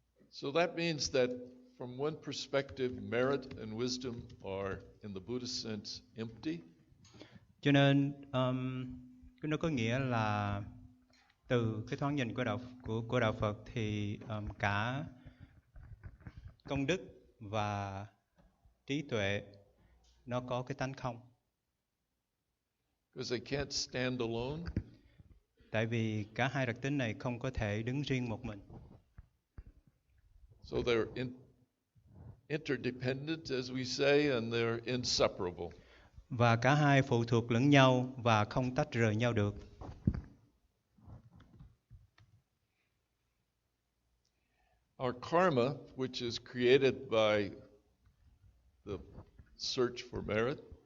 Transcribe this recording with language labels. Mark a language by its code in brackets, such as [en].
[en] So that means that from one perspective, merit and wisdom are, in the Buddhist sense, empty. [vi] Cho nên nó có nghĩa là từ cái thoáng nhìn của đạo Phật thì cả công đức và trí tuệ nó có cái tánh không. [en] Because they can't stand alone. [vi] Tại vì cả hai đặc tính này không có thể đứng riêng một mình. [en] So they're interdependent, as we say, and they're inseparable. [vi] Và cả hai phụ thuộc lẫn nhau và không tách rời nhau được. [en] Our karma, which is created by the search for merit,